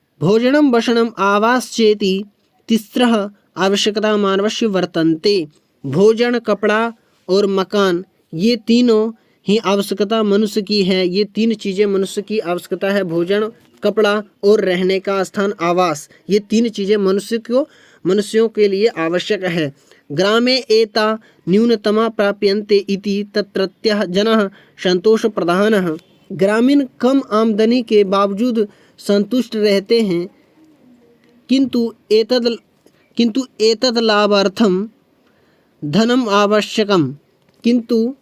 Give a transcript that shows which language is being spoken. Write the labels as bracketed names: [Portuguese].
[Sanskrit] भोजनम वसनम आवासचेति तिस्रः आवश्यकता मानवस्य वर्तन्ते। [Hindi] भोजन, कपड़ा और मकान, ये तीनों ही आवश्यकता मनुष्य की है। ये तीन चीजें मनुष्य की आवश्यकता है, भोजन, कपड़ा और रहने का स्थान, आवास। ये तीन चीजें मनुष्यों के लिए आवश्यक है। [Sanskrit] ग्रामे एता न्यूनतमा प्राप्यन्ते इति तत्रत्यः जनः संतोष प्रधानः। [Hindi] ग्रामीण कम आमदनी के बावजूद संतुष्ट रहते हैं, [Sanskrit] किंतु एतद लाभार्थम धनम आवश्यकम। [Hindi] किंतु